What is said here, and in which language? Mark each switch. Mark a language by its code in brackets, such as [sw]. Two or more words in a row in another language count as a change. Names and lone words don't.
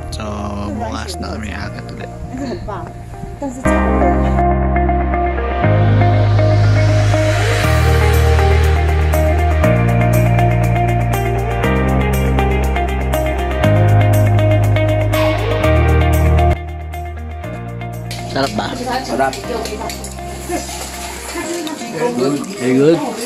[tl] So bukas na kami agad ulit. [zh] 很棒，但是这样。 [tl] Sarap ba? Sarap. [en] Very good.